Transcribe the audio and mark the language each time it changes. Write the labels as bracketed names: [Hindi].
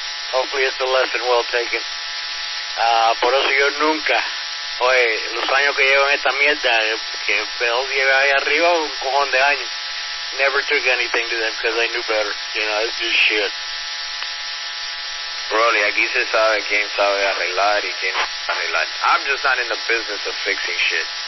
[English] hopefully it's a lesson well taken. [Spanish] Por eso yo nunca, los años que llevo en esta mierda, que Bell lleva ahí arriba un cojón de años, [English] never took anything to them because I knew better. It's just shit. [Spanish] Rolly, aquí se sabe quién sabe arreglar y quién no arreglar. [English] I'm just not in the business of fixing shit.